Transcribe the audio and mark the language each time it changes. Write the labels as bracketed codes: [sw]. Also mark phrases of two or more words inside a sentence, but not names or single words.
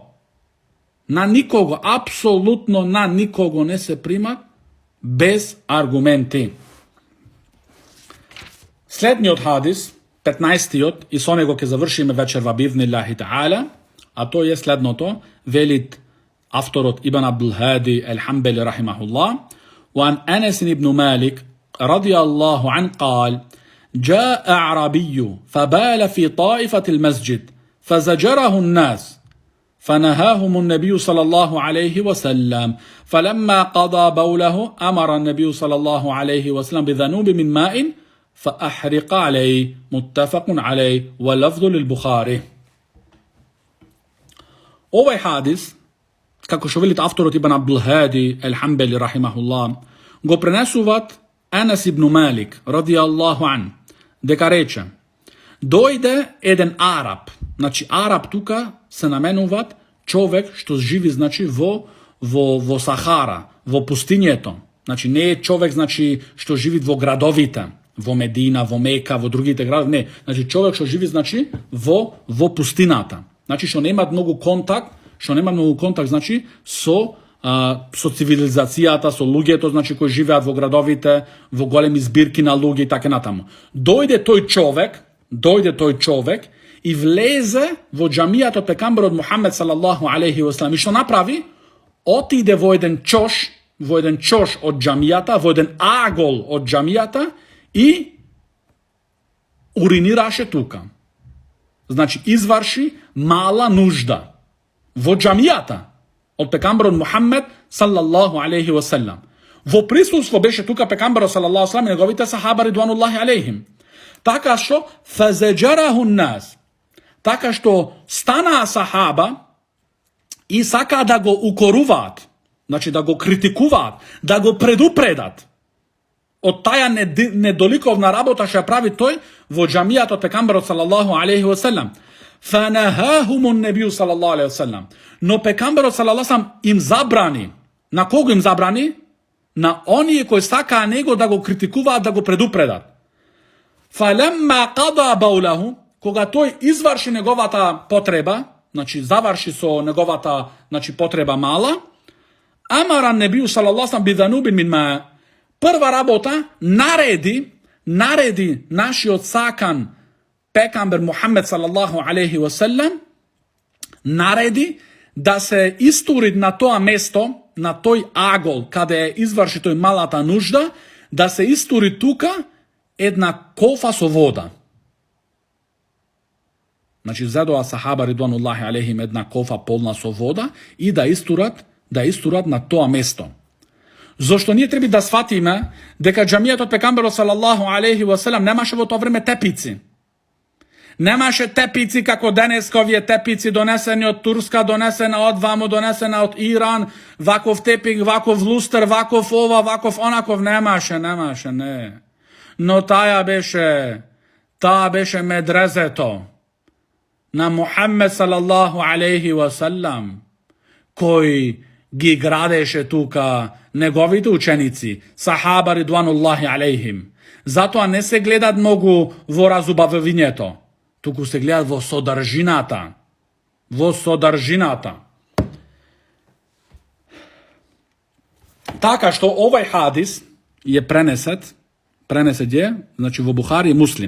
[mk] На никого, апсолутно на никого не се примат без аргументи. Следниот хадис, 15-тиот, и со него ќе завршиме вечерва [ar] بإذن الله تعالى, [mk] а тој е следното, велит авторот Ибн Абдул Хади Ал-Хамбали рахимахуллах, [ar] وعن أنس بن مالك رضي الله عنه قال: جاء أعرابي فبال في طائفة المسجد فزجره الناس فنهاهم النبي صلى الله عليه وسلم فلما قضى بوله أمر النبي صلى الله عليه وسلم بذنوب من ماء فأحرق عليه متفق عليه واللفظ للبخاري. [mk] Овој хадис, како што велит авторот Ибн Абдул Хади Ал-Хамбали рахимахуллах, го пренесуваат Анас ибн Малик [ar] رضي الله عنه, [mk] дека рече: дојде еден араб. Значи араб тука се наменуваат човек што живи, значи, во Сахара, во пустињето. Значи не е човек, значи, што живи во градовите, во Медина, во Мека, во другите градови, не. Значи човек што живи, значи, во пустината. Znači što nema mnogo kontakt, znači со цивилизацијата, со луѓето, значи кои живеат во градовите, во големи збирки на луѓе и така натаму. Дојде тој човек и влезе во џамијата од пекамберот Мухамед [ar] صلى الله عليه وسلم. [mk] И што направи? Отиде во еден чош од џамијата, во еден агол од џамијата и уринираше тука. Значи изврши мала нужда во џамијата од пекамберот Мухамед [ar] صلى الله عليه وسلم. [mk] Во присуство беше тука пекамберот [ar] صلى الله عليه وسلم [mk] и неговите сахаба [ar] رضوان الله عليهم. [mk] Така што [ar] فزجره الناس. [mk] Така што станаа сахаба и сакаа да го укоруваат, значи да го критикуваат, да го предупредат од таја недоликовна работа што прави тој во џамијата од пекамберот [ar] صلى الله عليه وسلم. فنهاهم النبي صلى الله عليه وسلم. [mk] Но пекамберот [ar] صلى الله عليه وسلم [mk] им забрани. На кого им забрани? На оние кои сакаа него да го критикуваат, да го предупредат. [ar] فلما قضى بوله, [mk] кога тој изврши неговата потреба, значи заврши со неговата, значи потреба мала, [ar] أمر النبي صلى الله عليه وسلم بذنوب من ماء. [mk] Прва работа нареди нашиот сакан пекамбер Мухамед [ar] صلى الله عليه وسلم, [mk] нареди да се истури на тоа место, на тој агол каде изврши тој малата нужда, да се истури тука една кофа со вода. Значи зедоа сахаба [ar] رضوان الله عليهم [mk] една кофа полна со вода и да истурат на тоа место. Зошто ние треба да сватиме дека џамијата од пекамберот [ar] صلى الله عليه وسلم [mk] немаше во тоа време тепици. Немаше тепици како денеска, овие тепици донесени од Турска, донесена од вамо, донесена од Иран, ваков тепик, ваков лустер, ваков ова, ваков онаков, немаше, не. Но таа беше медрезето на Мухамед [ar] صلى الله عليه وسلم, [mk] кој ги градеше тука неговите ученици, [ar] صحابة رضوان الله عليهم. [mk] Затоа не се гледат многу во разубавувањето, туку се гледат во содржината. Така што овај хадис е пренесет е, значи во Бухари и Муслим.